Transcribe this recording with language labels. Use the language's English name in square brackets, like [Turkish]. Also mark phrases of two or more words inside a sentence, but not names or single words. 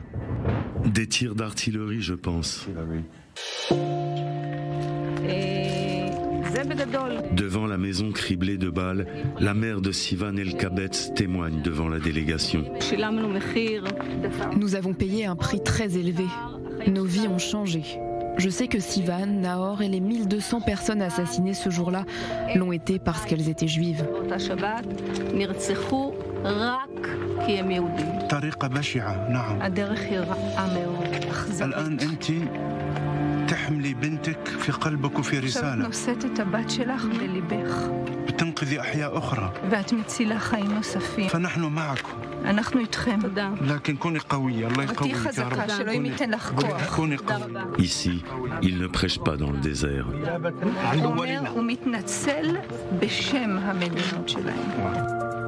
[French] Des tirs d'artillerie, je pense. Devant la maison criblée de balles, la mère de Sivan El-Kabetz témoigne devant la délégation. Nous avons payé un prix très élevé. Nos vies ont changé. Je sais que Sivan, Nahor et les 1200 personnes assassinées ce jour-là l'ont été parce qu'elles étaient juives. [Arabic] تحملي بنتك في قلبك وفي رسالة. نسيت التبات شلخ بلبך. بتنقذي أحياء أخرى. [Hebrew] ואת מצילה חיים נוספים. [Arabic] فنحن معكم. [Hebrew] אנחנו איתכם. [Arabic] لكن كوني قوية, الله يقويك يا رب. [Hebrew] ותהי חזקה, שאלוהים ייתן לך כוח. [Arabic] كوني قوية. [French] Ici, il ne prêche pas dans le désert. [Hebrew] הוא אומר, הוא מתנצל בשם המדינות שלהם.